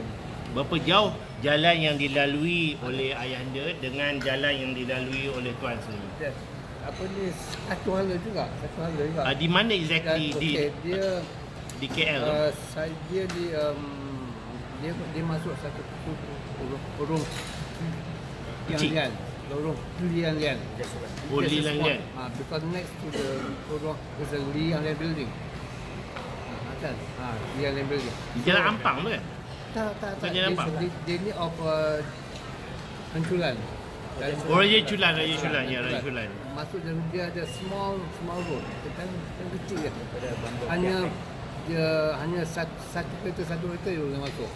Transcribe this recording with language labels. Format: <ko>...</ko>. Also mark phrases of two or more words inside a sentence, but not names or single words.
<ms>Berapa jauh jalan yang dilalui oleh ayahanda dengan jalan yang dilalui oleh tuan sendiri? Yes. Apa ni, satu hala juga. Di mana exactly? Okay, dia di KL tu? dia dia masuk satu lorong Kecil? lorong Lian Lian. Oh, Lian Lian.</ms> <en>Because next to the lorong is a Lian Lian building.</en> <ms>Kan? Lian Lian building. Di Jalan Ampang tu kan? Tak. Jalan Ampang? Dia ni of Hanculan. Raya Culan. Raya Culan. Masuk dan dia ada</ms> <en>small road.</en> <ms>Kan kecil je. Hanya satu kereta yang boleh masuk.</ms>